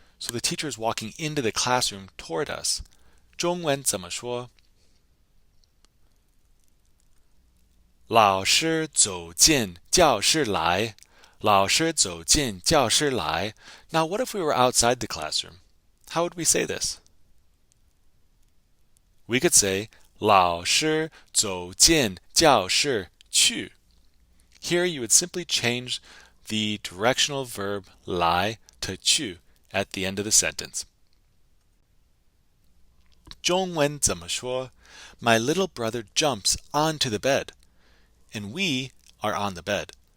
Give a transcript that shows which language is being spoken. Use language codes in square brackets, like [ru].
[en] So the teacher is walking into the classroom toward us. [zh] 中文怎么说? 老师走进教室来.老师走进教室来. [en] Now what if we were outside the classroom? How would we say this? We could say [zh] 老师走进教室去. [en] Here you would simply change the directional verb 来 to 去 at the end of the sentence. [zh] 中文怎么说? [en] My little brother jumps onto the bed. And we are on the bed.